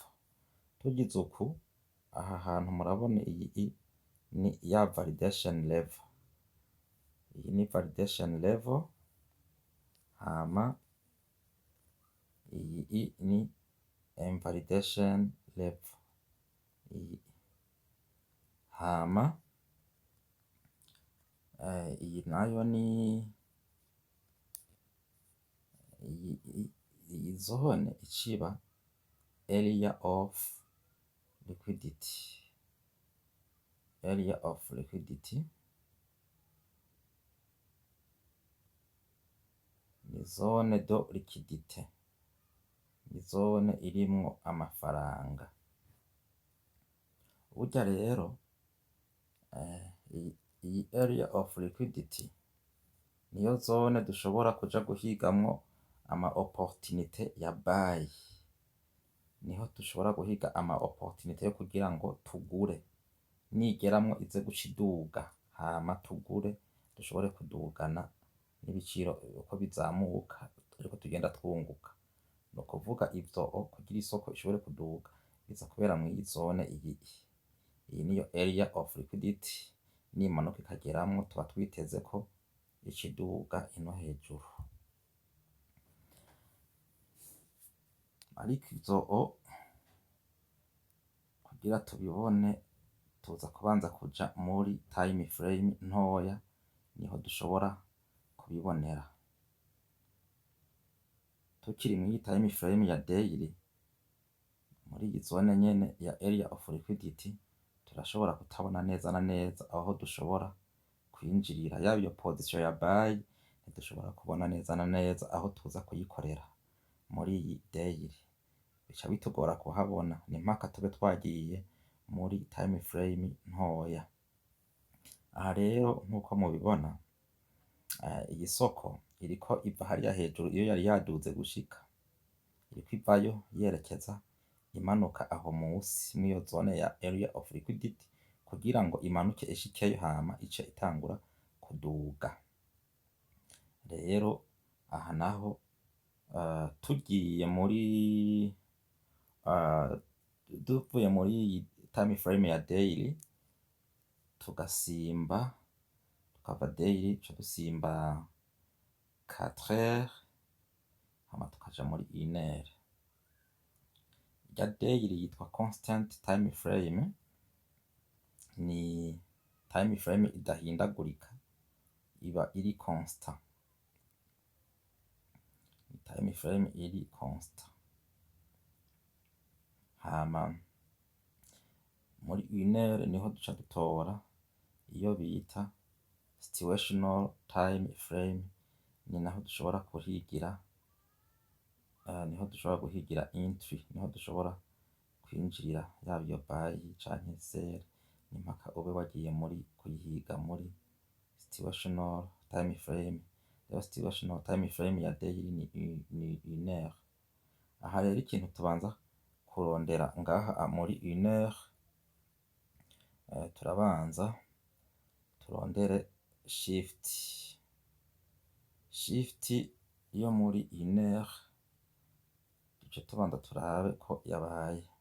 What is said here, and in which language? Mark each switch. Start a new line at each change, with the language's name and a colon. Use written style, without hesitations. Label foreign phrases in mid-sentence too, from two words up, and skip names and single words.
Rundi: Tugize uku, aha hantu murabona iyi ni ya
English: validation level,
Rundi: iyi ni
English: validation level,
Rundi: hama iyi ni
English: invalidation level,
Rundi: hama iyi nayo ni iyi zone iciba
English: area of liquidity, area of liquidity
Rundi: ni
French: zone de liquidité,
Rundi: ni zone irimwo amafaranga. Burya rero iyi
English: area of liquidity
Rundi: niyo zone dushobora kuja guhigamwo ama opportunité ya buy, niho dushobora guhiga ama opportunité yo kugira ngo tugure, nigeramwo ize guca iduga, hama tugure dushobore kudugana n'ibiciro uko bizamuka, ariko tugenda twunguka. Ni ukuvuga ivyo kugira isoko ishobore kuduga biza kubera mw'iyi zone iyi niyo
English: area of liquidity,
Rundi: nimanuka ikageramwo tuba twiteze ko ikiduga ino hejuru. Ariko ivyo kugira tubibone tuza kubanza kuja muri
English: time frame
Rundi: ntoya, niho dushobora kubibonera. Tukiri mw'iyi
English: time frame
Rundi: ya daily, muri iyi zone nyene ya
English: area of liquidity,
Rundi: turashobora kutabona neza na neza aho dushobora kwinjirira, yaba iyo position ya buy ntidushobora kubona neza na neza aho tuza kuyikorera muri iyi daily, bica bitugora kuhabona, ni mpaka tube twagiye muri
English: time frame
Rundi: ntoya. Aha rero nkuko mubibona, iyi soko iriko iva hariya hejuru iyo yari yaduze gushika, iriko ivayo yerekeza imanuka aho musi mw'iyo zone ya
English: area of liquidity
Rundi: kugira ngo imanuke ishikeyo hama ice itangura kuduga. Rero aha naho tugiye muri tuvuye muri iyi
English: time frame
Rundi: ya daily tugasimba tukava daily tuca dusimba 4 heures hama tukaja muri 1 heure. Ya daily yitwa
English: constant time frame,
Rundi: ni
English: time frame
Rundi: idahindagurika, iba iri constant,
English: time frame
Rundi: iri constant. Hama muri 1 heure niho duca dutora iyo bita
English: situational time frame,
Rundi: ni naho dushobora kuhigira niho dushobora guhigira entry, niho dushobora kwinjirira yaba iyo buy canke sell, nimpaka ube wagiye muri kuyihiga muri
English: situational time frame.
Rundi: Rero
English: situational time frame
Rundi: ya daily ni 1 heure. Aha rero ikintu tubanza kurondera ngaha muri 1 heure, turabanza turondere shift yo muri 1 heure, duce tubanza turabe ko yabaye.